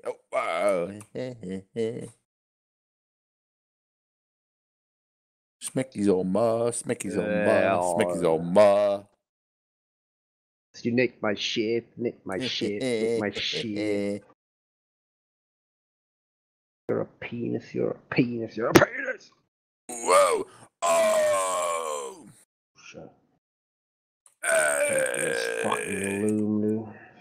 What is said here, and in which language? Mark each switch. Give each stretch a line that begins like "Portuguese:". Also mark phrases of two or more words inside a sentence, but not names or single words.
English: Oh, wow. Smecky's on ma, Smecky's on ma, Smecky's on ma. You nicked my shit, nick my shit, nick my shit. You're a penis, you're a penis, you're a penis! Whoa! Oh! Shut up. This fucking loom, dude.